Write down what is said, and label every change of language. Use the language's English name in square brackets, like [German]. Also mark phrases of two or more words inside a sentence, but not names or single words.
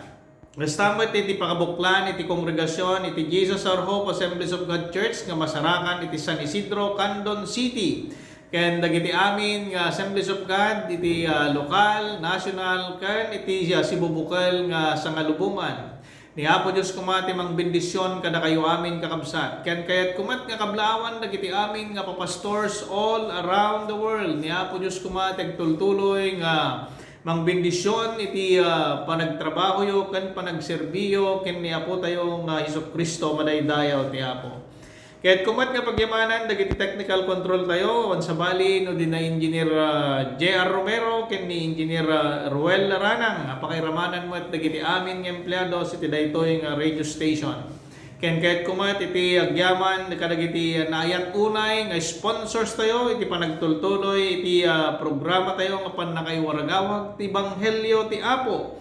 [Iloko] Nastamot iti pakabuklan iti kongregasyon iti Jesus Our Hope Assemblies of God Church nga masarakan iti San Isidro, Candon City. Ken dagiti amin nga Assemblies of God iti lokal, national ken iti Cebu Bukal nga sangalubungan. Ni Apo Dios kumati mang bendisyon kada kayo amin kakabsat. Ken kayat kumat nga kablawan dagiti amin nga papastors [English] all around the world. [Iloko] Ni Apo Dios kumati agtultuloy nga mang bendisyon iti panagtrabaho yo ken panagserbiyo ken ni Apo tayo nga Hesus Kristo madaydayaw ti Apo. Kaya't kumat nga pagyamanan dagiti [English] technical control [Iloko] tayo on sa bali no din na engineer JR Romero ken ni engineer Ruel Laranang apakairamanan mo at dagiti amin nga empleyado iti daytoy nga [English] radio station. [Iloko] Ken kaya't kumat iti agyaman kadagiti naayat unay nga sponsors tayo iti panagtultuloy iti programa tayo nga pannakaywaragawag ti Banghelyo ti Apo.